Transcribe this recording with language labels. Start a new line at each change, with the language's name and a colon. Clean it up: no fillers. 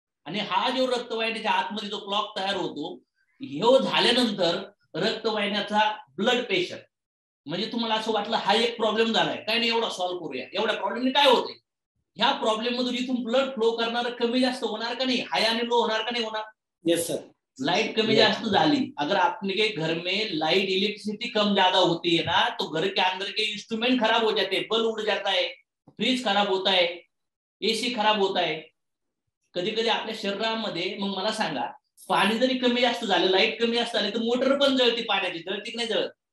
Marathi: आणि हा जो रक्तवाहिनीच्या आतमध्ये जो क्लॉक तयार होतो, हे झाल्यानंतर रक्तवाहिन्याचा ब्लड प्रेशर, म्हणजे तुम्हाला असं वाटलं हा एक प्रॉब्लेम झालाय, काय नाही एवढा सॉल्व्ह करूया. एवढ्या प्रॉब्लेमने काय होते, ह्या प्रॉब्लेम मधून इथून ब्लड फ्लो करणार कमी जास्त होणार का नाही, हाय आणि लो होणार का नाही होणार.
English: Yes sir.
Marathi: लाइट कमी जास्त झाली,
Hindi: अगर आपके घर में लाइट इलेक्ट्रिसिटी कम ज्यादा होती है ना, तो घर के अंदर के इंस्ट्रूमेंट खराब हो जाते हैं, बल्ब उड़ जाता है, फ्रीज खराब होता है, एसी खराब होता है.
Marathi: कधी कधी आपल्या शरीरामध्ये, मग मला सांगा, पाणी जरी कमी जास्त झालं, लाईट कमी जास्त झाली, तर मोटर पण जळती, पाण्याची जळती की नाही जळत.